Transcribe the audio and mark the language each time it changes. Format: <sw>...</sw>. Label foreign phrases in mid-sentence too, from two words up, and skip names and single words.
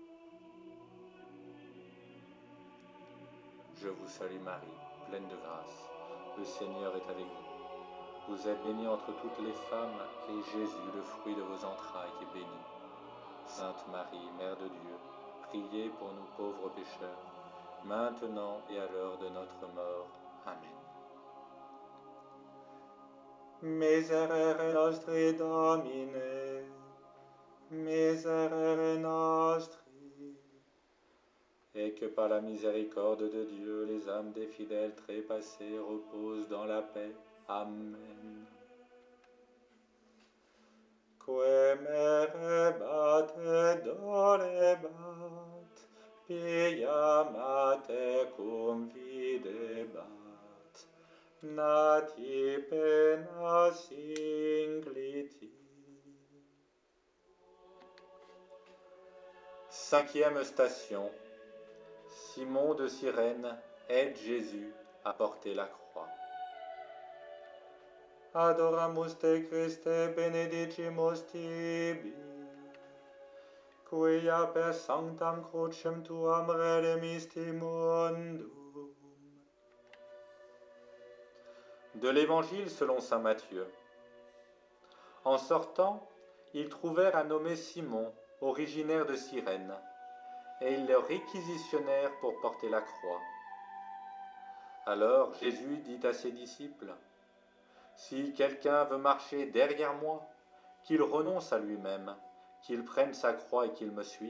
<fr>Je vous salue Marie, pleine de grâce. Le Seigneur est avec vous. Vous êtes bénie entre toutes les femmes, et Jésus, le fruit de vos entrailles, est béni. Sainte Marie, Mère de Dieu, priez pour nous pauvres pécheurs, maintenant et à l'heure de notre mort. Amen.</fr> <la>Miserere nostri, Domine, miserere nostri.</la> <fr>Et que par la miséricorde de Dieu, les âmes des fidèles trépassés reposent dans la paix. Amen.</fr> <la>Que merebat et dolebat, pia mate cum videbat, nati pena singliti.</la> <fr>Cinquième station. Simon de Cyrène aide Jésus à porter la croix.</fr> <la>Adoramus te Christe, benedicimus tibi, quia per sanctam crucem tuam redemisti mundum.</la> <fr>De l'Évangile selon saint Matthieu. En sortant, ils trouvèrent un nommé Simon, originaire de Cyrène, et ils le réquisitionnèrent pour porter la croix. Alors Jésus dit à ses disciples, « Si quelqu'un veut marcher derrière moi, qu'il renonce à lui-même, qu'il prenne sa croix et qu'il me suive.</fr>